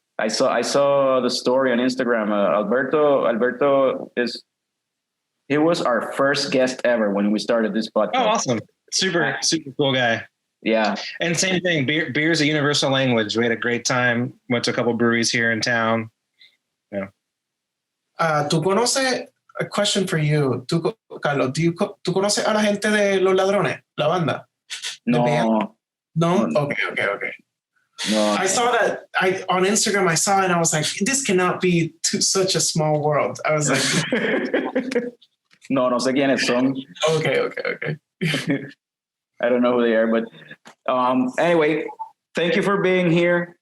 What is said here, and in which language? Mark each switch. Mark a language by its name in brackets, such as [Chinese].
[English] I saw the story on Instagram. Alberto he was our first guest ever when we started this podcast. Oh, awesome. Super cool guy. Yeah. And same thing. Beer is a universal language. We had a great time. Went to a couple breweries here in town. Yeah. [Spanish] ¿Tú conoces? [English] A question for you, Carlos. [Spanish] ¿Tú conoces a la gente de Los Ladrones, la banda? No. [English] No? Okay. No. I saw that on Instagram. I saw it and I was like, this cannot be such a small world. I was like, [Spanish] no sé quiénes son. [English] Okay. I don't know who they are, but anyway, thank you for being here.